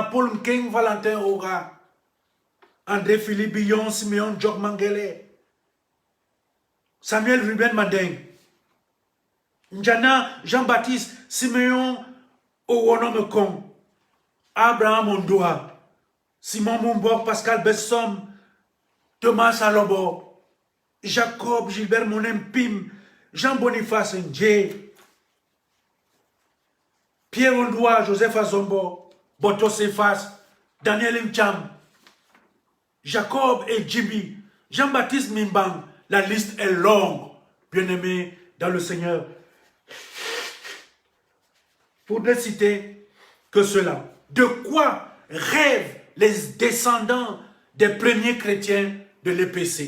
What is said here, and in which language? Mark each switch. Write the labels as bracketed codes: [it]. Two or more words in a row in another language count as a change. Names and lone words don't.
[fr] Paul Mkeng, Valentin Ora, André Philippe Billon, Simeon Jok Mangele, Samuel Ruben Mandeng, Njana Jean-Baptiste, Simeon Owonomekong, Abraham Ondoa, Simon Mumbok, Pascal Bessom, Thomas Alobo, Jacob Gilbert Monem Pim, Jean Boniface Ndje, Pierre Ondoa, Joseph Azombo, Boto Sefas, Daniel Ncham, Jacob et Jimmy, Jean-Baptiste Mimbang. La liste est longue, bien-aimés dans le Seigneur. Pour ne citer que cela. De quoi rêvent les descendants des premiers chrétiens de l'EPC?